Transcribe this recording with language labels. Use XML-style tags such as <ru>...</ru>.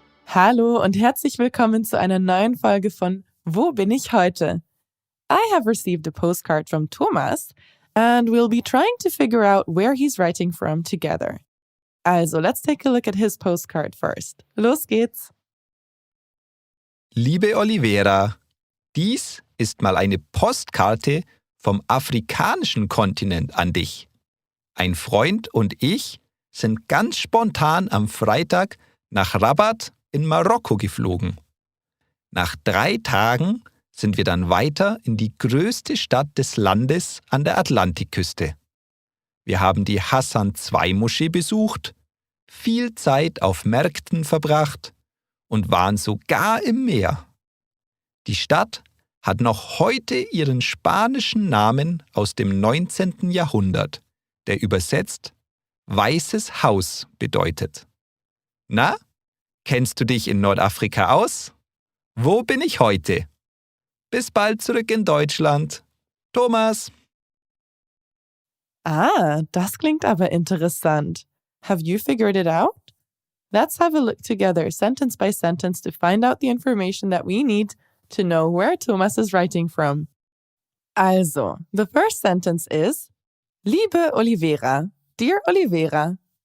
<de>Hallo und herzlich willkommen zu einer neuen Folge von Wo bin ich heute?</de> <en>I have received a postcard from Thomas and we'll be trying to figure out where he's writing from together. Also, let's take a look at his postcard first.</en> <de>Los geht's! Liebe Oliveira, dies ist mal eine Postkarte vom afrikanischen Kontinent an dich. Ein Freund und ich sind ganz spontan am Freitag nach Rabat in Marokko geflogen. Nach 3 Tagen sind wir dann weiter in die größte Stadt des Landes an der Atlantikküste. Wir haben die Hassan-II-Moschee besucht, viel Zeit auf Märkten verbracht und waren sogar im Meer. Die Stadt hat noch heute ihren spanischen Namen aus dem 19. Jahrhundert, der übersetzt Weißes Haus bedeutet. Na, kennst du dich in Nordafrika aus? Wo bin ich heute? Bis bald zurück in Deutschland. Thomas. Ah, das klingt aber interessant.</de> <en>Have you figured it out? Let's have a look together, sentence by sentence, to find out the information that we need to know where Thomas is writing from. Also, the first sentence is,</en> <de>Liebe Oliveira,</de> <en>dear Oliveira.</en>